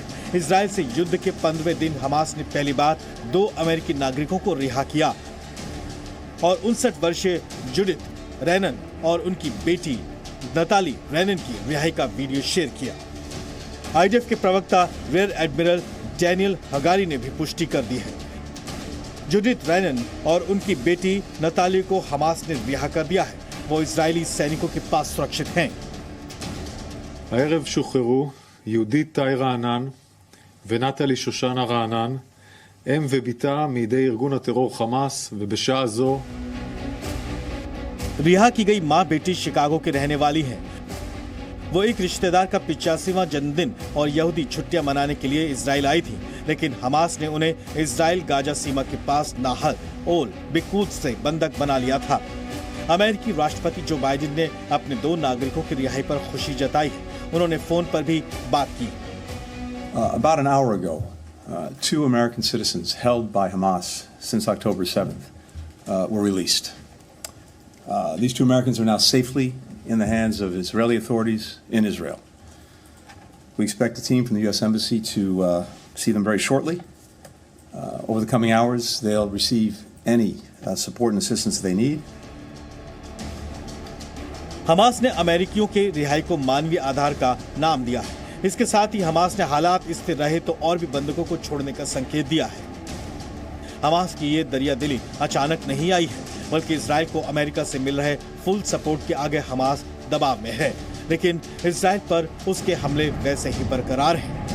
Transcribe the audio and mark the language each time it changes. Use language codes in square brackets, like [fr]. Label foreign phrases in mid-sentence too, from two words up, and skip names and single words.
[hi] इजराइल से युद्ध के 15वें दिन हमास ने पहली बार 2 अमेरिकी नागरिकों को रिहा किया और 59 वर्षीय जुडिथ रैनन और उनकी बेटी नताली रैनन की रिहाई का वीडियो शेयर किया। आईडीएफ के प्रवक्ता रियर एडमिरल डैनियल हगारी ने भी पुष्टि कर दी है। जुडिथ रैनन और उनकी बेटी नताली को हमास ने रिहा कर दिया है। वो इजरायली सैनिकों के पास सुरक्षित हैं। [he] הערב שוחררו יהודית טאי רענן ונטלי שושנה רענן, אם וביתה מידי ארגון הטרור חמאס, ובשעה זו [hi] रिहा की गई मां बेटी शिकागो के रहने वाली हैं। वो एक रिश्तेदार का 85वां जन्मदिन और यहूदी छुट्टियां मनाने के लिए इजराइल आई थी, लेकिन हमास ने उन्हें इजराइल गाजा सीमा के पास नाहर ओल बिकुद से बंधक बना लिया था। अमेरिकी राष्ट्रपति जो बाइडेन ने अपने 2 नागरिकों की रिहाई पर खुशी जताई है। उन्होंने फोन पर भी बात की। [en] About an hour ago, 2 American citizens held by Hamas since October 7th were released. These 2 Americans are now safely in the hands of Israeli authorities in Israel. We expect a team from the U.S. Embassy to see them very shortly. Over the coming hours, they'll receive any support and assistance they need. [hi] हमास ने अमेरिकियों के रिहाई को मानवीय आधार का नाम दिया है। इसके साथ ही हमास ने हालात स्थिर रहे तो और भी बंधकों को छोड़ने का संकेत दिया है। हमास की ये दरियादिली अचानक नहीं आई है, बल्कि इजराइल को अमेरिका से मिल रहे [en] full support [hi] के आगे हमास दबाव में है, लेकिन इजराइल पर उसके हमले वैसे ही बरकरार हैं।